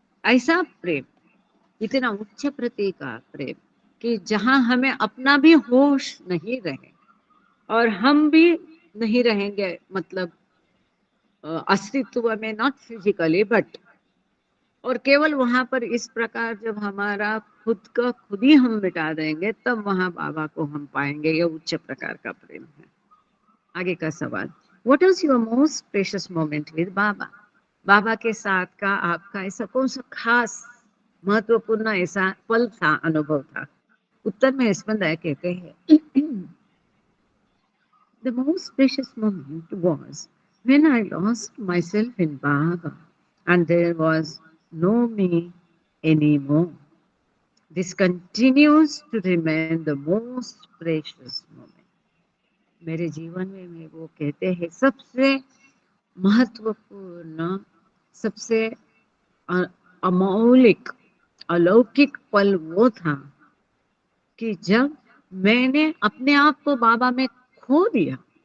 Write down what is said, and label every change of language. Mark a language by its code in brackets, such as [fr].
[hi] ऐसा प्रेम, इतना उच्च प्रति का प्रेम कि जहां हमें अपना भी होश नहीं रहे और हम भी नहीं रहेंगे, मतलब अस्तित्व में, [en] not physically but, [hi] और केवल वहां पर इस प्रकार जब हमारा खुद का खुद ही हम मिटा देंगे तब वहां बाबा को हम पाएंगे। ये उच्च प्रकार का प्रेम है। आगे का सवाल, [en] What is your most precious moment with Baba? [hi] बाबा के साथ का आपका ऐसा कौन सा खास महत्वपूर्ण ऐसा पल था, अनुभव था? उत्तर में स्पंदन कहते हैं, [en] the most precious moment was when I lost myself in Baba and there was no me anymore. This continues to remain the most precious moment. [hi] मेरे जीवन में वो कहते हैं सबसे महत्वपूर्ण, सबसे अमौलिक, अलौकिक पल वो था कि जब मैंने अपने आप को बाबा में खो दिया।